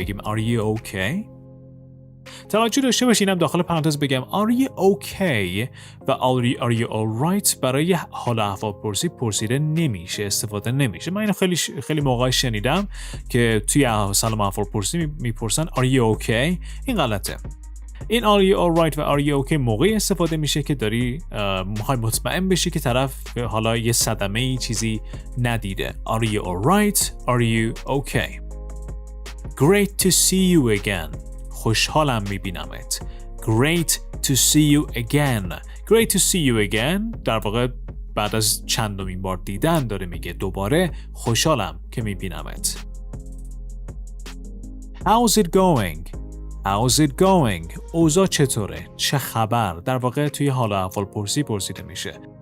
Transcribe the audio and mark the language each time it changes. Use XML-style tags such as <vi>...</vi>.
<fa>بگیم</fa> <en>Are you okay؟</en> <fa>توجه داشته باشین اینم داخل پرانتز بگم</fa> <en>Are you okay</en> <fa>و</fa> <en>Are you all right</en> <fa>برای حال احوال پرسیده نمیشه، استفاده نمیشه. من اینو خیلی موقع شنیدم که توی سلام احوال پرسی میپرسن</fa> <en>Are you okay؟</en> <fa>این غلطه. این</fa> <en>Are you all right</en> <fa>و</fa> <en>Are you okay</en> <fa>موقعی استفاده میشه که داری میخوای مطمئن بشی که طرف حالا یه صدمه چیزی ندیده.</fa> <en>Are you all right؟ Are you okay؟ Great to see you again.</en> <fa>خوشحالم میبینمت.</fa> <en>Great to see you again</en> <fa>در واقع بعد از چندمین بار دیدن داره میگه دوباره خوشحالم که میبینمت.</fa> <en>How's it going؟</en> <fa>اوضاع چطوره؟ چه خبر؟ در واقع توی حال احوال پرسیده میشه.</fa>